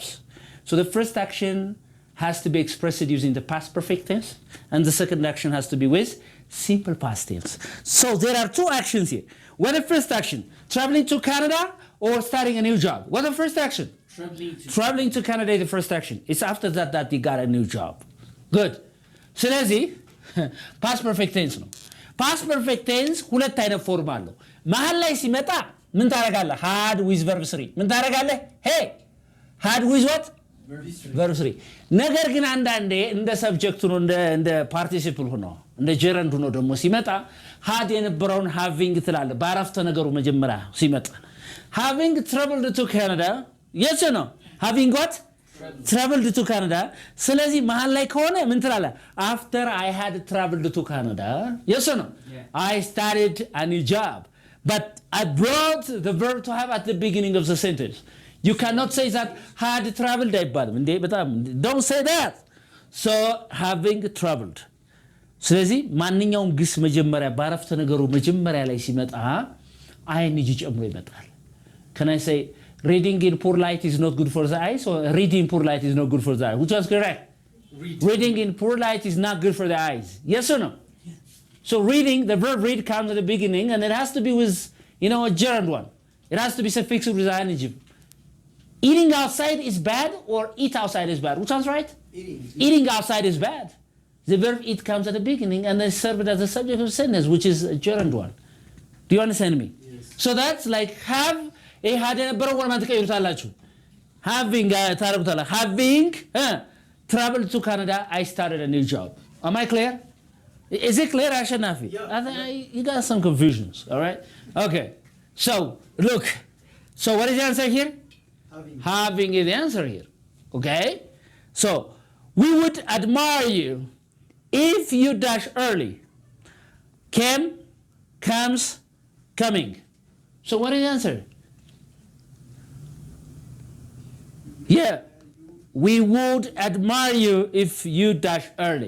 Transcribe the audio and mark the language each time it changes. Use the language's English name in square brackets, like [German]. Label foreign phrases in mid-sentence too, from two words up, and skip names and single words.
[English] so the first action has to be expressed using the past perfect tense and the second action has to be with simple past tense so there are two actions here what the first action traveling to Canada or starting a new job what the first action traveling to Canada is the first action it's after that you got a new job good [Amharic] ስለዚህ [English] past perfect tense [Amharic] ነው [English] past perfect tense [Amharic] ሁለት አይነት ፎርም አለው መሃል ላይ ሲመጣ ምን ታረጋለህ [English] had with verb 3 [Amharic] ምን ታረጋለህ [English] hey had with what verb 3 [Amharic] ነገር ግን አንዳንዴ እንደ ሰብጀክት ነው እንደ participle ሆኖ እንደ gerund ሆኖ ደግሞ ሲመጣ had የነበረውን [English] having [Amharic] ትላለህ በአረፍተ ነገሩ መጀመሪያ ሲመጣ [English] having traveled to Canada yes or no having what traveled to Canada [Amharic] ስለዚህ መሃል ላይ ከሆነ ምን ትላለህ [English] after I had traveled to Canada yes or no I started a new job but I brought the verb to have at the beginning of the sentence you cannot say that had traveled [Amharic] አይባልም እንዴ በጣም [English] don't say that so having traveled [Amharic] ስለዚህ ማንኛውም ግስ መጀመሪያ ባረፍተ ነገሩ መጀመሪያ ላይ ሲመጣ አይን ጨምሮ ይመጣል [English] can I say reading in poor light is not good for the eyes or reading poor light is not good for the eyes which was correct reading in poor light is not good for the eyes yes or no yes. So reading the verb read comes at the beginning and it has to be with a gerund one it has to be suffixed with ing eating outside is bad or eat outside is bad which sounds right eating outside is bad the verb eat comes at the beginning and then served as the subject of sentence which is a gerund one do you understand me yes. So that's like have had [Amharic] የነበረው ወር ማለት ከይሩታላችሁ [English] having traveled to Canada I started a new job am I clear is it clear Ashanafi you got some confusions all right okay so look so what is the answer here having is the answer here okay so we would admire you if you dash early came comes coming so what is the answer Yeah, we would admire you if you dash early.